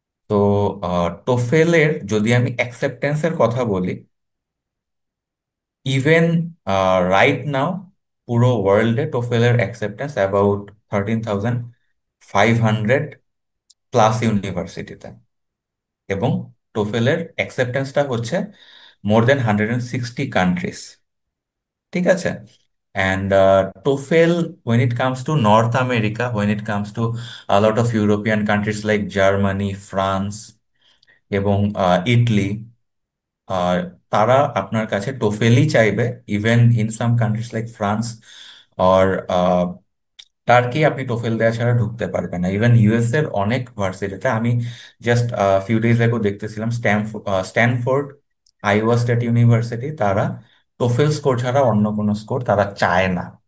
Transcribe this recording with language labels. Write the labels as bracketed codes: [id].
[bn] তো টোফেলের যদি আমি অ্যাকসেপ্টেন্সের কথা বলি, [en] even right now [bn] পুরো ওয়ার্ল্ডে টোফেলের অ্যাকসেপ্টেন্স অ্যাবাউট 13,500 প্লাস ইউনিভার্সিটিতে, এবং টোফেলের অ্যাকসেপ্টেন্সটা হচ্ছে মোর দেন 160 কান্ট্রিজ। ঠিক আছে। [en] and TOEFL, when it comes to North America, when it comes to a lot of European countries like Germany, France এবং Italy, [bn] আর তারা আপনার কাছে টোফেলই চাইবে। [en] even in some countries like France [bn] আর turkey আপনি টোফেল দেওয়া ছাড়া ঢুকতে পারবেন না। ইভেন ইউএস এর অনেক ভার্সিটিতে আমি জাস্ট ফিউ ডেজ আগো দেখতেছিলাম, স্ট্যানফোর্ড, আইওয়া স্টেট ইউনিভার্সিটি, তারা টোফেল স্কোর ছাড়া অন্য কোনো স্কোর তারা চায় না।